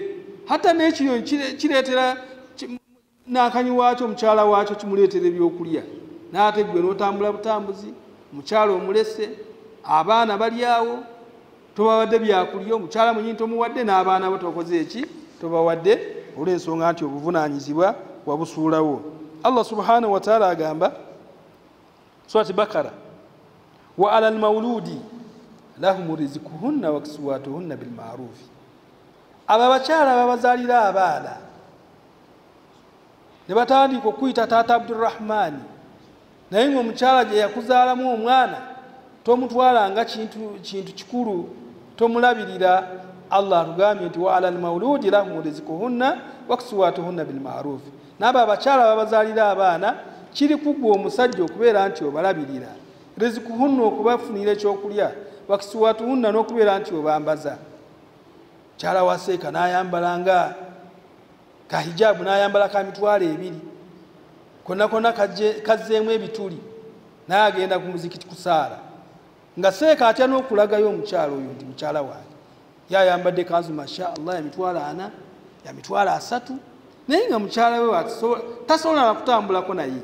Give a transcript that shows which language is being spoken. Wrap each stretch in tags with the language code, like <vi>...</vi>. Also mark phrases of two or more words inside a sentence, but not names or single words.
<lg>Hatta n'ekiro kireetera n'akanyi waakyo omukyala waakyo kimuleetera ebyokulya, n'ate gwe n'otambula butambuzi, omukyala omulese, abaana bali awo, tobawadde byakulya, omukyala mwennyini tomuwadde, n'abaana bo tokoze eki, tobawadde, olw'ensonga nti obuvunaanyizibwa wabusuulawo.</lg> <ar>الله سبحانه وتعالى agamba surati Bakara, وعلى المولود لهم رزقهن وكسوتهن بالمعروف.</ar> <lg>Abo abakyala babazaalira abaana ne batandika okuyita taata Abdurrahmani, naye ng'omukyala gye yakuzaalamu omwana tomutwala nga kintu kikulu, tomulabirira.</lg> <ar>Allah</ar> <lg>atugambye nti</lg> <ar>وعلى المولود لهم رزقهن وكسوتهن بالمعروف.</ar> <lg>N'abo abakyala babazaalira abaana kiri ku ggwe omusajja okubeera nti obalabirira, rizquhunna okubafunira ekyokulya,</lg> <ar>وكسوتهن</ar> <lg>n'okubeera nti obambaza. Mukyala waseeka n'ayambala nga kahijabu, n'ayambala ka mitwalo 2, konna kazzeemu ebituli, naye agenda ku muzikiti kusaala, nga seeka atya n'okulagayo omukyala oyo nti mukyala wange yayambadde kanzu</lg> <ar>ما شاء الله</ar> <lg>ya mitwalo 4, ya mitwalo 3, naye nga mukyala we tasobola kutambulako naye.</lg>